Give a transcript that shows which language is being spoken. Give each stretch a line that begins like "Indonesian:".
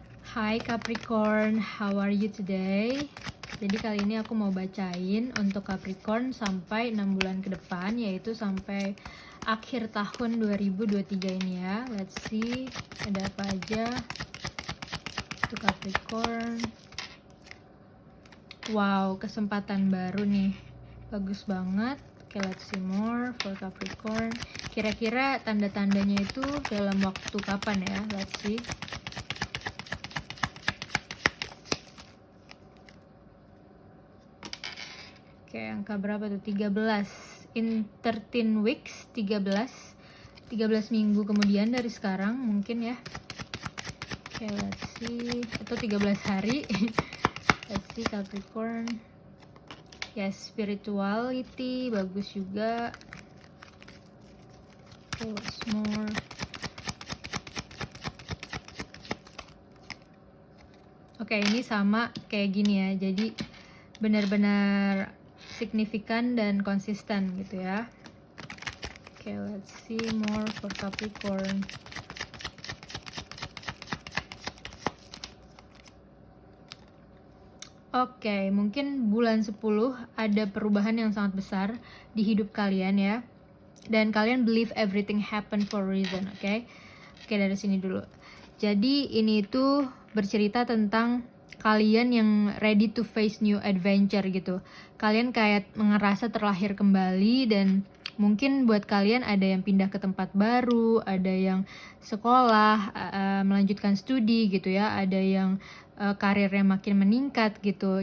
English: Hai Capricorn, how are you today?
Indonesian: Jadi kali ini aku mau bacain untuk Capricorn sampai 6 bulan ke depan, yaitu sampai akhir tahun 2023 ini ya.
English: Let's see,
Indonesian: ada apa aja untuk Capricorn. Wow, kesempatan baru nih, bagus banget.
English: Oke, let's see more for Capricorn.
Indonesian: Kira-kira tanda-tandanya itu dalam waktu kapan ya?
English: Let's see.
Indonesian: Oke, angka berapa tuh? 13.
English: In 13 weeks,
Indonesian: 13 minggu kemudian dari sekarang mungkin ya.
English: Oke, let's see.
Indonesian: Atau 13 hari.
English: Let's see Capricorn. Yes,
Indonesian: spirituality bagus juga.
English: Oke, what's more?
Indonesian: Oke, ini sama kayak gini ya. Jadi benar-benar signifikan dan konsisten gitu ya.
English: Oke, let's see more for Capricorn.
Indonesian: Oke, mungkin bulan 10 ada perubahan yang sangat besar di hidup kalian ya. Dan kalian
English: believe everything happen for a reason, oke?
Indonesian: Oke, dari sini dulu. Jadi ini itu bercerita tentang kalian yang
English: ready to face new adventure
Indonesian: gitu. Kalian kayak ngerasa terlahir kembali, dan mungkin buat kalian ada yang pindah ke tempat baru, ada yang sekolah, melanjutkan studi gitu ya, ada yang karirnya makin meningkat gitu.